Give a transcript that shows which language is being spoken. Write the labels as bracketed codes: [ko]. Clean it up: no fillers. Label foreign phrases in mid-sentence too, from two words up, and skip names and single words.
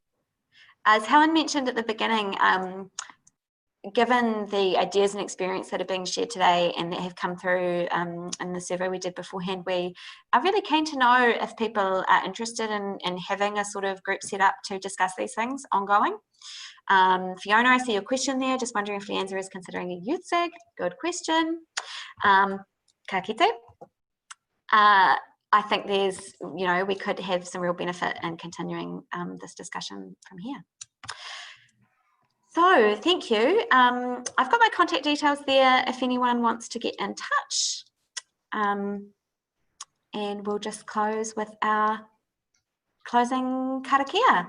[en] As Helen mentioned at the beginning, given the ideas and experience that are being shared today and that have come through in the survey we did beforehand, we are really keen to know if people are interested in having a sort of group set up to discuss these things ongoing. Fiona, I see your question there, just wondering if LIANZA is considering a youth SIG. Good question. [mi] Ka kite. [en] I think there's, we could have some real benefit in continuing this discussion from here. So thank you. I've got my contact details there if anyone wants to get in touch. And we'll just close with our closing karakia.